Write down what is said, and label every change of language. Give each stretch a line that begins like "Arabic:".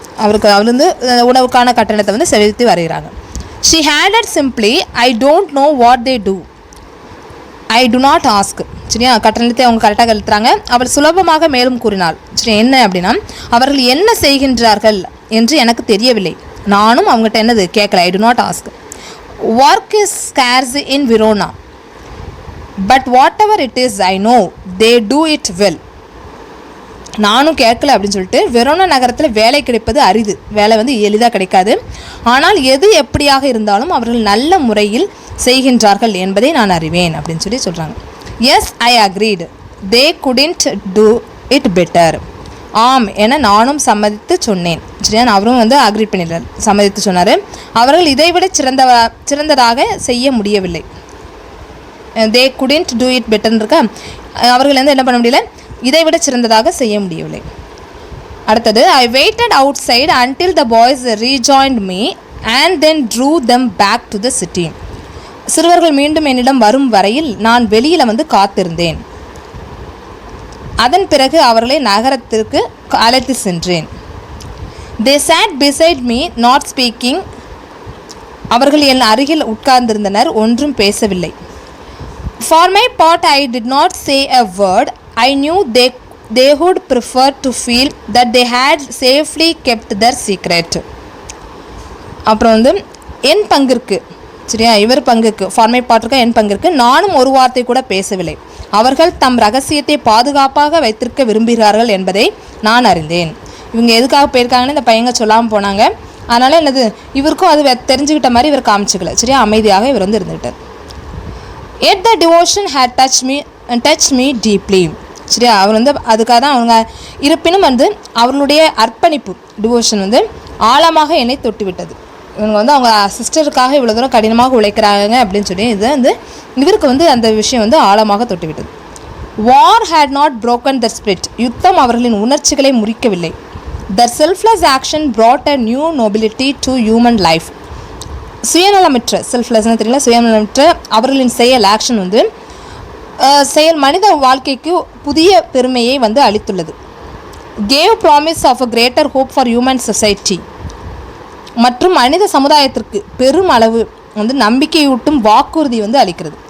Tamil: அவர் வந்து உணவுக்கான கட்டணத்தை வந்து செலுத்தி வருகிறாங்க.
English: She hated simply, I don't know what they do, I do not ask.
Tamil: சரியா, கட்டணத்தை அவங்க கரெக்டாக கழுத்துறாங்க. அவள் சுலபமாக மேலும் கூறினாள், சரி, என்ன அப்படின்னா, அவர்கள் என்ன செய்கின்றார்கள் என்று எனக்கு தெரியவில்லை, நானும் அவங்ககிட்ட என்னது கேட்கல,
English: I do not ask. work is scarce in Verona, but whatever it is I know they do it well.
Tamil: நானும் கேட்கல அப்படின்னு சொல்லிட்டு, வெரோனா நகரத்தில் வேலை கிடைப்பது அரிது, வேலை வந்து எளிதாக கிடைக்காது, ஆனால் எது எப்படியாக இருந்தாலும் அவர்கள் நல்ல முறையில் செய்கின்றார்கள் என்பதை நான் அறிவேன் அப்படின்னு சொல்லி சொல்கிறாங்க.
English: Yes, I agreed, they couldn't do it better.
Tamil: ஆம் என நானும் சம்மதித்து சொன்னேன். சரியா, அவரும் வந்து அக்ரி பண்ணிடுறார், சம்மதித்து சொன்னார். அவர்கள் இதைவிட சிறந்ததாக செய்ய முடியவில்லை.
English: they couldn't do it பெட்டர்னு
Tamil: இருக்கா, அவர்கள் வந்து என்ன பண்ண முடியல, இதைவிட சிறந்ததாக செய்ய முடியவில்லை. அடுத்தது,
English: I waited outside until the boys rejoined me and then drew them back to the city.
Tamil: சிறுவர்கள் மீண்டும் என்னிடம் வரும் வரையில் நான் வெளியில் வந்து காத்திருந்தேன். அதன் பிறகு அவர்களை நகரத்திற்கு அழைத்து சென்றேன்.
English: They sat beside me not speaking.
Tamil: அவர்கள் என் அருகில் உட்கார்ந்திருந்தனர், ஒன்றும் பேசவில்லை.
English: For my part I did not say a word. I knew they would prefer to feel that they had safely kept their secret.
Tamil: அப்புறம் வந்து என் பங்கிற்கு, சரியா, இவர் பங்குக்கு,
English: for my பார்ட்டிருக்க
Tamil: என் பங்கிற்கு நானும் ஒரு வார்த்தை கூட பேசவில்லை. அவர்கள் தம் ரகசியத்தை பாதுகாப்பாக வைத்திருக்க விரும்புகிறார்கள் என்பதை நான் அறிந்தேன். இவங்க எதுக்காக போயிருக்காங்கன்னு இந்த பையங்க சொல்லாமல் போனாங்க. அதனால் என்னது, இவருக்கும் அது தெரிஞ்சுக்கிட்ட மாதிரி இவர் காமிச்சிக்கல, சரியா, அமைதியாக இவர் வந்து இருந்துக்கிட்டார்.
English: And the devotion had touched me deeply.
Tamil: சரியா, அவர் வந்து அதுக்காக தான் அவங்க, இருப்பினும் வந்து அவர்களுடைய அர்ப்பணிப்பு, டிவோஷன் வந்து ஆழமாக என்னை தொட்டுவிட்டது. இவங்க வந்து அவங்க சிஸ்டருக்காக இவ்வளோ தூரம் கடினமாக உழைக்கிறாங்க அப்படின்னு சொல்லி இது வந்து இவருக்கு வந்து அந்த விஷயம் வந்து ஆழமாக தொட்டுவிட்டது.
English: War had not broken their spirit.
Tamil: யுத்தம் அவர்களின் உணர்ச்சிகளை முறிக்கவில்லை.
English: their selfless action brought a new nobility to human life.
Tamil: சுயநலமற்ற செல்ஃப்லெஸ்னு தெரியல, சுயநலமற்ற அவர்களின் செயல் ஆக்ஷன் வந்து செயல் மனித வாழ்க்கைக்கு புதிய பெருமையை வந்து அளித்துள்ளது.
English: Gave promise of a greater hope for human society.
Tamil: மற்றும் மனித சமுதாயத்திற்கு பெரும் அளவு வந்து நம்பிக்கையூட்டும் வாக்குறுதி வந்து அளிக்கிறது.